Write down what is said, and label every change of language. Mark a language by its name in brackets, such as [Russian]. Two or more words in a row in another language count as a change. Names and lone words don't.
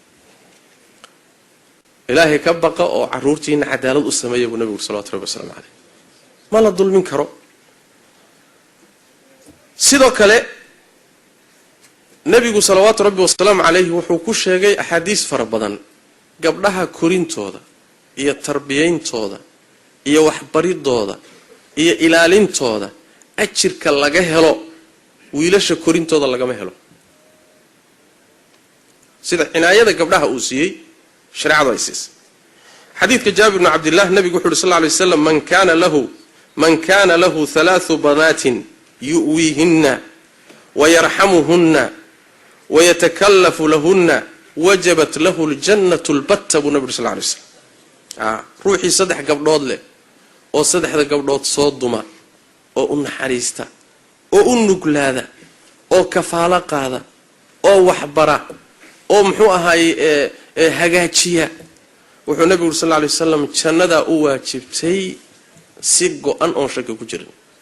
[Somali] ilaahay ka baqa oo caruurtiina cadaalad u sameeyo buu nabigu [Arabic] صلى الله عليه وسلم [Somali] ma la dulmin karo sidoo kale nabigu [Arabic] صلى الله عليه وسلم [Somali] wuxuu ku sheegay ahadiis fara badan gabdhaha korintooda iyo tarbiyayntooda iyo waxbaridooda iyo ilaalintooda ajirka laga helo wiilasha korintooda laga ma helo sida cinaayada gabdhaha uu siiyay shariicada ay siisay xadiidka Jaabir ibn Abdullah nabigu wuxuu [Arabic] صلى الله عليه وسلم [Somali] man [Arabic] كان له ثلاث بنات يؤويهن ويرحمهن ويتكلف لهن وجبت له الجنة البتة [Somali] bu nabigu [Arabic] صلى الله عليه وسلم [Somali] ruuxi saddex gabdhood leh oo saddexda gabdhood soo duma oo u naxariista oo u nuglaada oo kafaala qaada oo waxbara oo muxuu ahaay hagaajiya wuxuu nabigu [Arabic] صلى الله عليه وسلم [Somali] jannada u waajibtay si go'an oo shaki ku jirin